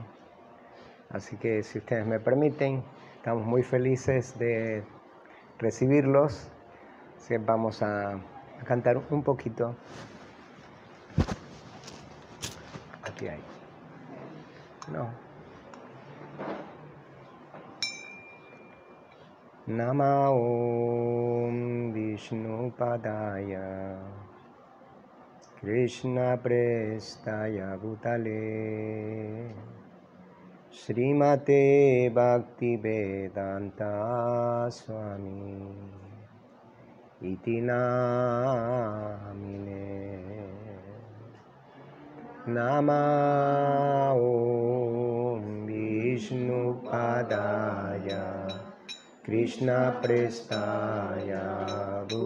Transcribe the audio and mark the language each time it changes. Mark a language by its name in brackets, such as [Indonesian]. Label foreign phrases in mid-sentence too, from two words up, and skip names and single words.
[Spanish] Así que si ustedes me permiten, estamos muy felices de recibirlos. Así que vamos a cantar un poquito. Aquí hay. No. [Sanskrit] नमः ॐ विष्णु पादाय कृष्ण प्रेष्ठाय भूतले श्रीमते भक्ति वेदान्त स्वामी इति नामिने नमः ॐ विष्णु पादाय कृष्ण प्रेष्ठाय